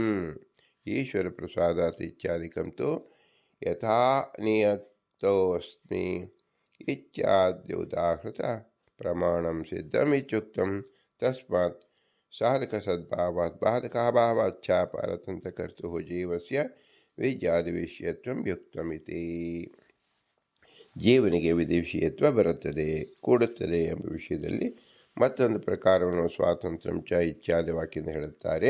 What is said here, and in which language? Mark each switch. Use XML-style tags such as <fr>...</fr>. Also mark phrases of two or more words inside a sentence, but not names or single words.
<sa>ಈಶ್ವರ ಪ್ರಸಾದಾತ್ ಇತ್ಯಾದಿಕಂ ತು ಯಥಾ ನಿಯತೋಸ್ಮಿ ಇತ್ಯಾದ್ಯುದಾಹೃತ ಪ್ರಮಾಣಂ ಸಿದ್ಧಂ ಇತ್ಯುಕ್ತಂ. ತಸ್ಮಾತ್ ಸಾಧಕ ಸದ್ಭಾವಾತ್ ಬಾಧಕಾಭಾವಾತ್ ಚ ಪರತಂತ್ರ ಕರ್ತುಃ ಜೀವಸ್ಯ ವಿದ್ಯಾದಿ ವಿಷಯತ್ವಂ ಯುಕ್ತಮಿತಿ.</sa> <kn>ಜೀವನಿಗೆ ವಿಧಿ ವಿಷಯತ್ವ ಬರುತ್ತದೆ, ಕೂಡುತ್ತದೆ ಎಂಬ ವಿಷಯದಲ್ಲಿ ಮತ್ತೊಂದು ಪ್ರಕಾರವನ್ನು</kn> <sa>ಸ್ವಾತಂತ್ರ್ಯ ಚ ಇತ್ಯಾದಿ</sa> <kn>ವಾಕ್ಯದಿಂದ ಹೇಳುತ್ತಾರೆ.</kn>